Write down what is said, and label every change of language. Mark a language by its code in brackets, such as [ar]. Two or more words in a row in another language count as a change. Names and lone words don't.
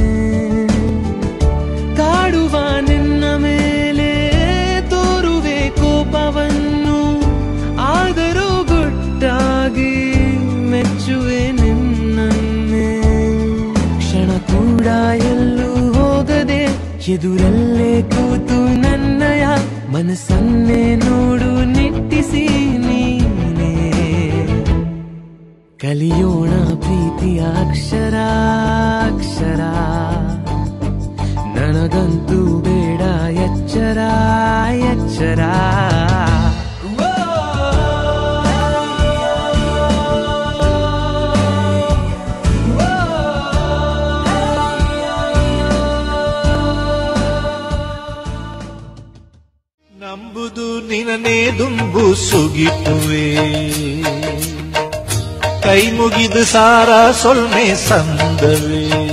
[kn] ಕಾಡುವ ನಿನ್ನ ಮೇಲೆ ತೋರುವೆ ಕೋಪವನ್ನು ಆದರೂ ಗುಟ್ಟಾಗಿ ಮೆಚ್ಚುವೆ ನಿನ್ನನ್ನೇ ಕ್ಷಣ ಕೂಡ ಎಲ್ಲೂ ಹೋಗದೆ ಎದುರಲ್ಲೇ ಕೂತು ನನ್ನಯ ಮನಸ್ಸನ್ನೇ ನೋಡು ನಿಟ್ಟಿಸಿ ನೀನೇ ಕಲಿಯೋಣ ಪ್ರೀತಿಯ ಅಕ್ಷರ ಅಕ್ಷರ ನನಗಂತೂ ಬೇಡ ಎಚ್ಚರ ಎಚ್ಚರ [tcy] ನಂಬುದು ನಿನನೇ ದುಂಬು ಸುಗಿಟುವೆ ಕೈ ಮುಗಿದು ಸಾರ ಸೊಲ್ಮೆ ಸಂದವೇ